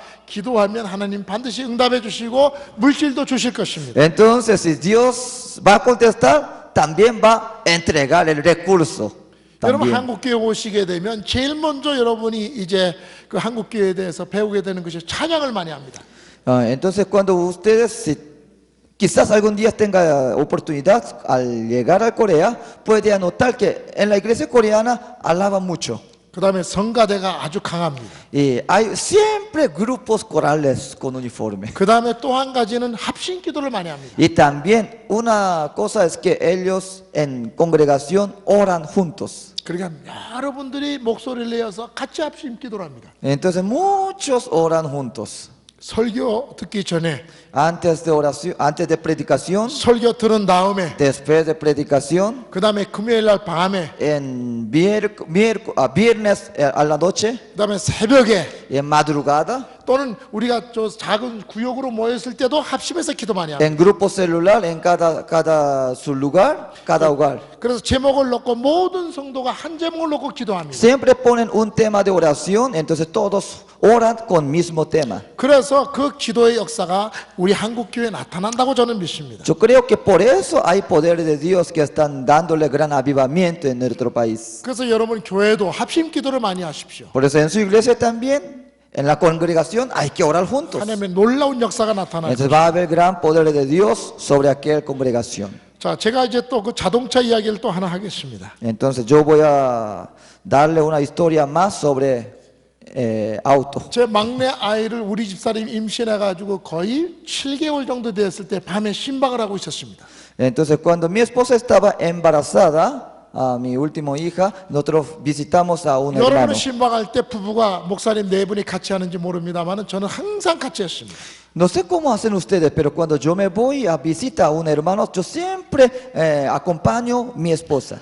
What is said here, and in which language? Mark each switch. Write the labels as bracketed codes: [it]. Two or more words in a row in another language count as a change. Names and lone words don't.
[ko] 기도하면 하나님 반드시 응답해 주시고 물질도 주실 것입니다. [es] Entonces, si Dios va a contestar, también va a entregar el recurso. [ko] 여러분 [es] también. [ko] 한국교회 오시게 되면 제일 먼저 여러분이 이제 그 한국교회에 대해서 배우게 되는 것이 찬양을 많이 합니다. [es] Entonces, cuando ustedes, si quizás algún día tenga oportunidad al llegar a Corea, puede anotar que en la iglesia coreana alaban mucho. [ko] 그 다음에 성가대가 아주 강합니다. [es] Y hay siempre grupos corales con uniforme. [ko] 그 다음에 또 한 가지는 합심 기도를 많이 합니다. [es] Y también una cosa es que ellos en congregación oran juntos. [ko] 그러니까 여러분들이 목소리를 내어서 같이 합심 기도를 합니다. [es] Entonces muchos oran juntos. [ko] 설교 듣기 전에 [es] Antes de oración, antes de predicación, [ko] 설교 들은 다음에 [es] después de predicación, [ko] 그 다음에 금요일 날 밤에 [es] en viernes a la noche, [ko] 그 다음에 새벽에 [es] en madrugada, [ko] 또는 우리가 저 작은 구역으로 모였을 때도 합심해서 기도 많이 합니다. [es] en grupo celular, en cada su lugar, cada hogar. [ko] 그래서 제목을 놓고 모든 성도가 한 제목을 놓고 기도합니다. [es] Siempre ponen un tema de oración, entonces todos oran con mismo tema. [ko] 그래서 그 기도의 역사가 우리 한국 교회에 나타난다고 저는 믿습니다. [es] Yo creo que por eso hay poder de Dios que están dándole gran avivamiento en nuestro país. [ko] 그래서 여러분 교회도 합심 기도를 많이 하십시오. [es] Por eso en su iglesia también, en la congregación, hay que orar juntos. [ko] 하나님의 놀라운 역사가 나타나요. [es] Entonces va a haber gran poder de Dios sobre aquella congregación. [ko] 자, 제가 이제 또 그 자동차 이야기를 또 하나 하겠습니다. [es] Entonces yo voy a darle una historia más sobre auto. [ko] 제 막내 아이를 우리 집사람이 임신해가지고 거의 7개월 정도 되었을 때 밤에 심박을 하고 있었습니다. [es] Entonces cuando mi esposa estaba embarazada, a mi última hija, nosotros visitamos a un [ko] 여러분은 [es] hermano. [ko] 신방할 때 부부가 목사님 네 분이 같이 하는지 모릅니다만 저는 항상 같이 했습니다. [es] No sé cómo hacen ustedes, pero cuando yo me voy a visitar a un hermano, yo siempre acompaño a mi esposa.